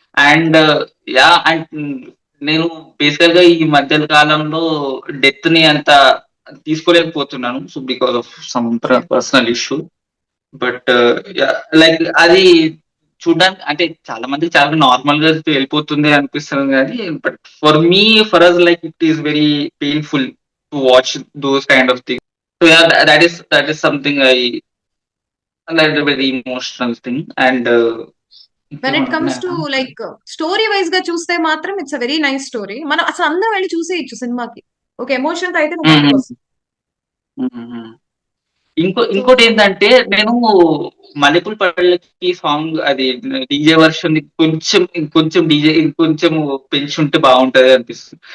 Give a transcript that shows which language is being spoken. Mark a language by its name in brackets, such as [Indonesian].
[Telugu] And yeah, and నేను బేసికల్ గా ఈ మధ్య కాలంలో డెత్ ని అంత తీసుకోలేకపోతున్నాను, [English] So because of some personal issue. [Telugu] But like అది చూడడానికి అంటే చాలా మందికి చాలా నార్మల్ గా వెళ్ళిపోతుంది అనిపిస్తుంది కానీ, [English] But for us like it is very painful to watch those kind of thing. So yeah, that is something that's a very emotional thing. And when it comes to like story wise [Telugu] గా చూస్తే మాత్రం [English] It's a very nice story. [Telugu] మనం అసలు అందరం వెళ్ళి చూసేయచ్చు సినిమాకి, ఒక emotion తో అయితే నువ్వు బయటకు వస్తావు. ఇంకోటి ఏంటంటే, నేను మల్లెపూల పళ్ళకి సాంగ్ అది డీజే వర్షన్ ఇంకొంచెం డీజే ఇంకొంచెం పెంచుంటే బాగుంటది అనిపిస్తుంది.